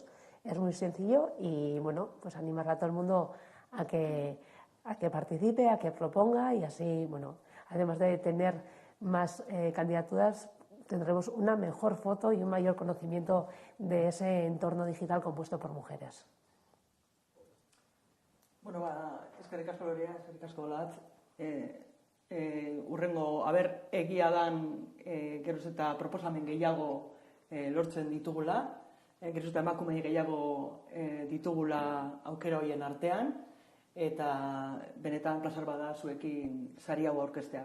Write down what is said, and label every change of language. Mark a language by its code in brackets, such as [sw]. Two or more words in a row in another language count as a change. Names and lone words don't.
[es] Es muy sencillo y animar a todo el mundo a que participe, a que proponga, y así, además de tener más candidaturas, tendremos una mejor foto y un mayor conocimiento de ese entorno digital compuesto por mujeres. [eu] Eskerrik asko Lorea, eskerrik asko Olatz. Urrengo, egia dan geroz eta proposamen gehiago lortzen ditugula, geroz eta emakume gehiago ditugula aukera horien artean, eta benetan plazar bada zuekin sari hau aurkeztea.